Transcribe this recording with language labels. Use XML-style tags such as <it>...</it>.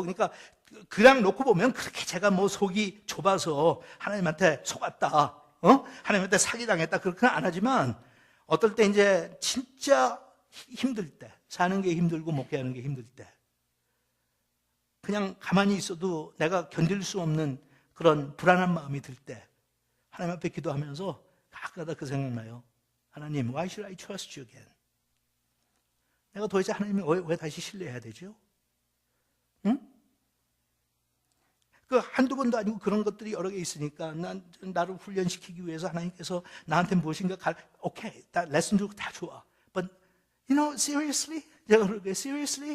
<ko>그러니까 그냥 놓고 보면 그렇게 제가 뭐 속이 좁아서 하나님한테 속았다, 하나님한테 사기당했다 그렇게는 안 하지만 어떨 때 이제 진짜 힘들 때, 사는 게 힘들고 목회하는 게 힘들 때 그냥 가만히 있어도 내가 견딜 수 없는 그런 불안한 마음이 들 때 하나님 앞에 기도하면서 가끔가다 그 생각나요.</ko> <en>하나님, why should I trust you again?</en> <ko>내가 도대체 하나님을 왜 다시 신뢰해야 되죠? 응? 그 한두 번도 아니고 그런 것들이 여러 개 있으니까 나를 훈련시키기 위해서 하나님께서 나한테 무엇인가 오케이, 레슨 주고 다 좋아.</ko> <en>But, seriously?</en> <ko>제가 그러게,</ko> <en>seriously?</en>